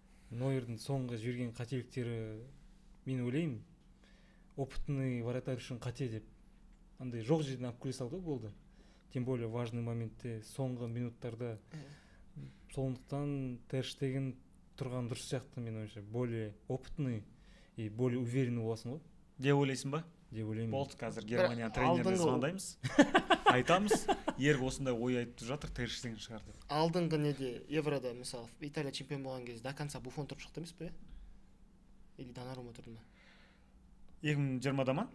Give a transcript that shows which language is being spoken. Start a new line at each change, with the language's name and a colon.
Kazakh: Нойердің соңғы жүрген қателіктері, мен ойлаймын,
Russian: опытный вратарь
Kazakh: үшін қате деп. Андай жоқ жерден алып келе салды болды.
Russian: Тем более важный
Kazakh: моментте, соңғы минуттарда. Сондықтан Тер Штеген тұрған дұрыс сияқты мен ойымша.
Russian: Более опытный и более уверенный
Kazakh: боласың ғой. Деп ойлайсың ба? Деп ойлаймын. Болды, қазір Германия тренеріне звондаймыз. Айтамыз, ер осындай ой айтып жатыр, Тер Штеген шығар деп. Алдыңғы неде Еврода, мысалы, Италия чемпион болған кезде до конца Буфон тұрып шықты емес пе? Или Донарума тұрды ма? 2020-да ма?